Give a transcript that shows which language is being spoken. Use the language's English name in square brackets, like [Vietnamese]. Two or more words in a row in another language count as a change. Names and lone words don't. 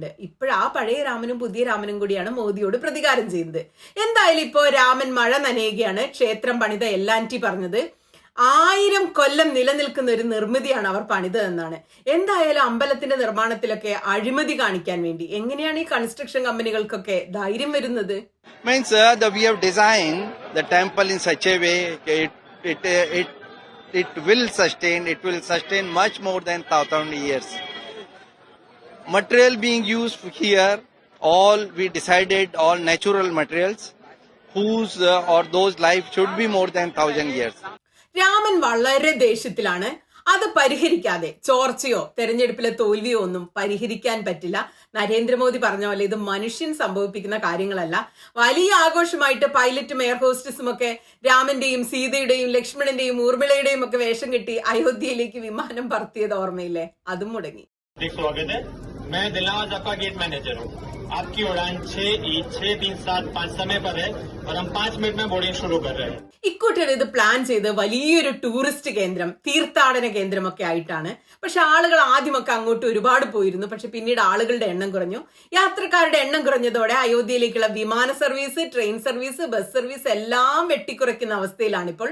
[Malayalam] ഇപ്പോഴാ പഴയ രാമനും പുതിയ രാമനും കൂടിയാണ് മോദിയോട് പ്രതികാരം ചെയ്യുന്നത്. എന്തായാലും ഇപ്പോ രാമൻ മഴ നനയുകയാണ്. ക്ഷേത്രം പണിത LNT പറഞ്ഞത് 1000 കൊല്ലം നിലനിൽക്കുന്ന ഒരു നിർമ്മിതിയാണ് അവർ പണിതതെന്നാണ്. എന്തായാലും അമ്പലത്തിന്റെ നിർമ്മാണത്തിലൊക്കെ അഴിമതി കാണിക്കാൻ വേണ്ടി എങ്ങനെയാണ് ഈ കൺസ്ട്രക്ഷൻ കമ്പനികൾക്കൊക്കെ ധൈര്യം വരുന്നത്? [English] Means we have designed the temple in such a way it will sustain much more than 1000 years. Material being used here, all we decided all natural materials whose or those life should be more than 1000 years. [Malayalam] രാമൻ വളരെ ദേഷ്യത്തിലാണ്. അത് പരിഹരിക്കാതെ ചോർച്ചയോ തെരഞ്ഞെടുപ്പിലെ തോൽവിയോ ഒന്നും പരിഹരിക്കാൻ പറ്റില്ല. നരേന്ദ്രമോദി പറഞ്ഞ പോലെ ഇത് മനുഷ്യൻ സംഭവിപ്പിക്കുന്ന കാര്യങ്ങളല്ല. വലിയ ആഘോഷമായിട്ട് പൈലറ്റും എയർ ഹോസ്റ്റസും ഒക്കെ രാമന്റെയും സീതയുടെയും ലക്ഷ്മണന്റെയും ഊർമിളയുടെയും ഒക്കെ വേഷം കെട്ടി അയോധ്യയിലേക്ക് വിമാനം പറത്തിയത് ഓർമ്മയില്ലേ? അതും മുടങ്ങി. [Hindi] मैं दिलनवाज आपका [English] gate manager [Hindi] हूँ। आपकी उड़ान 6E6375 समय पर है और हम 5 मिनट में बोर्डिंग शुरू कर रहे हैं। [Malayalam] ഇക്കൂട്ടർ ഇത് പ്ലാൻ ചെയ്ത് വലിയൊരു ടൂറിസ്റ്റ് കേന്ദ്രം, തീർത്ഥാടന കേന്ദ്രമൊക്കെ ആയിട്ടാണ്. പക്ഷെ ആളുകൾ ആദ്യമൊക്കെ അങ്ങോട്ട് ഒരുപാട് പോയിരുന്നു. പക്ഷെ പിന്നീട് ആളുകളുടെ എണ്ണം കുറഞ്ഞു. യാത്രക്കാരുടെ എണ്ണം കുറഞ്ഞതോടെ അയോധ്യയിലേക്കുള്ള വിമാന സർവീസ്, [English] train service, bus service [Malayalam] എല്ലാം വെട്ടിക്കുറയ്ക്കുന്ന അവസ്ഥയിലാണ് ഇപ്പോൾ.